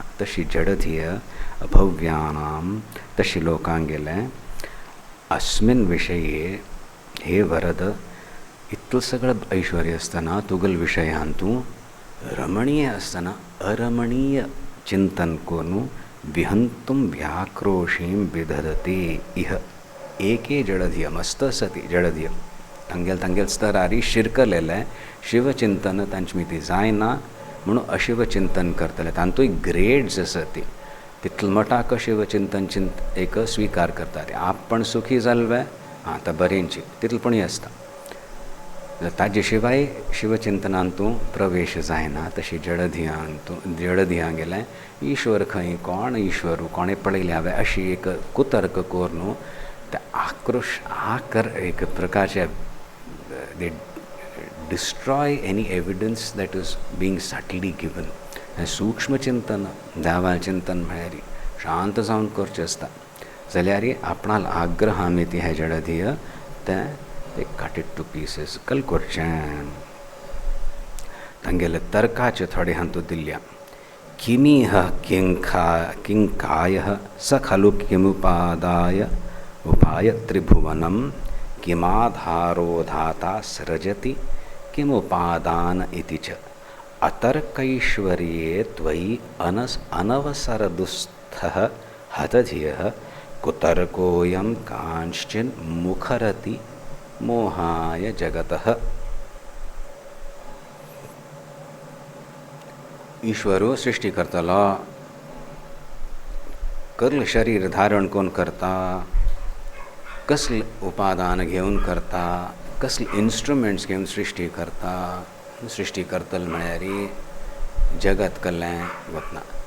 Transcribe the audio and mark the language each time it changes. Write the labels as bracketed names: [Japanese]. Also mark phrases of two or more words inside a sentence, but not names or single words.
[Konkani] तशी जडधिय अभव्यानां, तशी लोकांक गेलें अस्मिन् विशये हे वरद इतलें सगळें ऐश्वर्य आसतना तुगेल विशयान तूं रमणीय आसतना अरमणीय चिंतन करून [Sanskrit] विहंतुं व्याक्रोशीं विदधते इह एके जडधिय. [Konkani] मस्त आसा ती जडधिय. तांगेल स्तरारी शिरकलेलें शिवचिंतन तांचे मिती जायना म्हणून अशिवचिंतन करतले. तांतूय ग्रेड्स आसा ती. तितले मटाक शिवचिंतन एक स्विकार करता ती. आपण सुखी जाल्ले हां तर बरेंची तितलेपणी आसता. ताजे शिवाय शिवचिंतनांत तूं प्रवेश जायना. तशी जडधियां गेलें ईश्वर खंय, कोण ईश्वर, कोणें पळयलें हांवें अशी एक कुतर्क करून ते आक्रोश एक प्रकारचे [English] they destroy any evidence that is being subtly given. [Konkani] हें सूक्ष्म चिंतन, दावाल चिंतन म्हळ्यार शांत जावन करचें आसता. जाल्यार आपणाल आग्रह आमी ती हें जडधिय तें ते [English] cut it to pieces [Konkani] कल करचें. तांगेले तर्काचे थोडे हातूंत दिल्ल्या. [Sanskrit] किमीह किंकायः स खलु किमुपादाय उपाय त्रिभुवनं किमाधारो धाता सृजति किमुपादान इति च अतर्कैश्वर्ये त्वयि अनवसरदुस्थः हतधियः कुतर्कोऽयं कांश्चिन् मुखरति मोहाय जगतः. [Konkani] ईश्वरो सृष्टी करतलो, कर्ल शरीर धारण कोण करता, कसले उपादान घेवन करता, कसले इन्स्ट्रुमेंट्स घेवन सृष्टी करता. सृष्टी करतल म्हळ्यार जगत कडल्यान वतना.